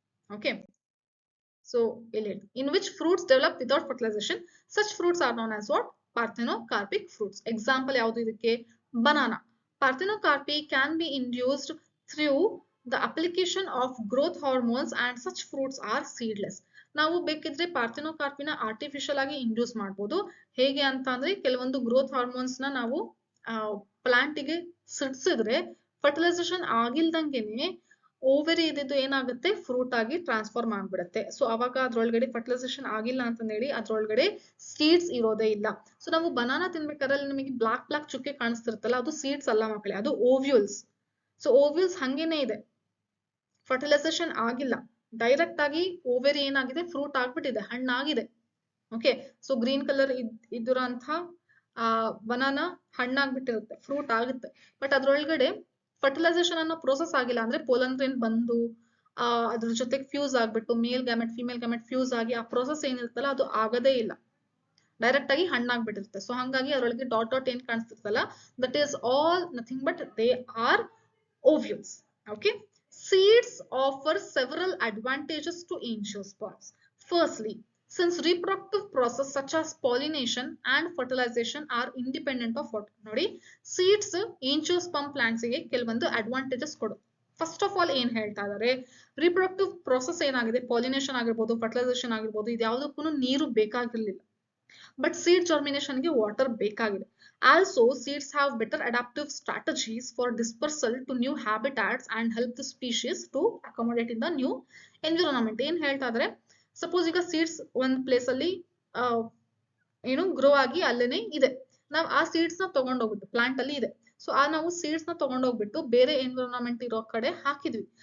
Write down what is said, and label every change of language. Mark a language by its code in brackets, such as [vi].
[en] Okay, so ಇಲ್ಲಿ in which fruits develop without fertilization, such fruits are known as what, parthenocarpic fruits. [kn] Example ಯಾವುದು ಇದಕ್ಕೆ, banana. [en] Parthenocarpy can be induced through the application of growth hormones and such fruits are seedless. [kn] ನಾವು ಬೇಕಿದ್ರೆ ಪಾರ್ಥೆನೋಕಾರ್ಪಿನ artificial ಆಗಿ induce ಮಾಡಬಹುದು. ಹೇಗೆ ಅಂತ ಅಂದ್ರೆ, ಕೆಲವೊಂದು ಗ್ರೋತ್ ಹಾರ್ಮೋನ್ಸ್ ನ ನಾವು ಪ್ಲಾಂಟ್ ಗೆ ಸಿಡ್ಸಿದ್ರೆ ಫರ್ಟಿಲೈಸೇಷನ್ ಆಗಿಲ್ದಂಗೆನೆ ಓವರಿ ಇದ್ದಿದ್ದು ಏನಾಗುತ್ತೆ, ಫ್ರೂಟ್ ಆಗಿ ಟ್ರಾನ್ಸ್ಫಾರ್ಮ್ ಆಗ್ಬಿಡುತ್ತೆ. ಸೊ ಅವಾಗ ಅದ್ರೊಳಗಡೆ ಫರ್ಟಿಲೈಸೇಷನ್ ಆಗಿಲ್ಲ ಅಂತ ಹೇಳಿ ಅದ್ರೊಳಗಡೆ ಸೀಡ್ಸ್ ಇರೋದೇ ಇಲ್ಲ. ಸೊ ನಾವು ಬನಾನಾ ತಿನ್ಬೇಕಾದ್ರೆ ನಮಗೆ ಬ್ಲಾಕ್ ಚುಕ್ಕೆ ಕಾಣಿಸ್ತಿರುತ್ತಲ್ಲ, ಅದು ಸೀಡ್ಸ್ ಅಲ್ಲ ಮಕ್ಕಳೇ, ಅದು ಓವ್ಯೂಲ್ಸ್. ಸೊ ಓವ್ಯೂಲ್ಸ್ ಹಂಗೇನೆ ಇದೆ, ಫರ್ಟಿಲೈಸೇಷನ್ ಆಗಿಲ್ಲ, ಡೈರೆಕ್ಟ್ ಆಗಿ ಓವೆರಿ ಏನಾಗಿದೆ, ಫ್ರೂಟ್ ಆಗ್ಬಿಟ್ಟಿದೆ, ಹಣ್ಣಾಗಿದೆ. Okay, so green colour ಇದ್ದಿರೋಂಥ banana ಹಣ್ಣಾಗ್ಬಿಟ್ಟಿರುತ್ತೆ, fruit ಆಗುತ್ತೆ. ಬಟ್ ಅದ್ರೊಳಗಡೆ ಫರ್ಟಿಲೈಸೇಷನ್ ಅನ್ನೋ ಪ್ರೋಸೆಸ್ ಆಗಿಲ್ಲ. ಅಂದ್ರೆ ಪೋಲನ್ ಗ್ರೇನ್ ಬಂದು ಅದ್ರ ಜೊತೆಗೆ ಫ್ಯೂಸ್ ಆಗ್ಬಿಟ್ಟು ಮೇಲ್ ಗ್ಯಾಮೆಟ್ ಫಿಮೇಲ್ ಗ್ಯಾಮೆಟ್ ಫ್ಯೂಸ್ ಆಗಿ ಆ ಪ್ರೋಸೆಸ್ ಏನಿರುತ್ತಲ್ಲ ಅದು ಆಗದೇ ಇಲ್ಲ, ಡೈರೆಕ್ಟ್ ಆಗಿ ಹಣ್ಣಾಗ್ಬಿಟ್ಟಿರುತ್ತೆ. ಸೊ ಹಂಗಾಗಿ ಅದ್ರೊಳಗೆ ಡಾಟ್ ಏನ್ ಕಾಣಿಸ್ತಿರ್ತಲ್ಲ, [en] That is all nothing but they are ovules. Okay, seeds offer several advantages to angiosperms. Firstly, since reproductive process such as pollination and fertilization are independent of what, [kn] ನೋಡಿ, seeds angiosperm plants ಗೆ ಕೆಲವೊಂದು advantages ಕೊಡು. First of all ಏನ್ ಹೇಳ್ತಾ ಇದಾರೆ, reproductive process ಏನಾಗಿದೆ, pollination ಆಗಿರ್ಬೋದು, fertilisation ಆಗಿರ್ಬೋದು, ಇದ್ಯಾವುದಕ್ಕೂ ನೀರು ಬೇಕಾಗಿರ್ಲಿಲ್ಲ. ಬಟ್ ಸೀಡ್ ಜರ್ಮಿನೇಷನ್ ಗೆ ವಾಟರ್ ಬೇಕಾಗಿದೆ. [en] Also, seeds have better adaptive strategies for dispersal to new habitats and help the species to accommodate in the new environment. [kn] ಏನ್ ಹೇಳ್ತಾ ಇದ್ರೆ, ಸಪೋಸ್ ಈಗ ಸೀಡ್ಸ್ ಒಂದ್ ಪ್ಲೇಸ್ ಅಲ್ಲಿ ಗ್ರೋ ಆಗಿ ಅಲ್ಲೇನೆ ಇದೆ, ನಾವ್ ಆ ಸೀಡ್ಸ್ ನ ತಗೊಂಡೋಗ್ಬಿಟ್ಟು, ಪ್ಲಾಂಟ್ ಅಲ್ಲಿ ಇದೆ, ಸೊ ನಾವು ಸೀಡ್ಸ್ ನ ತಗೊಂಡೋಗ್ಬಿಟ್ಟು ಬೇರೆ ಎನ್ವಿರಾನ್ಮೆಂಟ್ ಇರೋ ಕಡೆ ಹಾಕಿದ್ವಿ.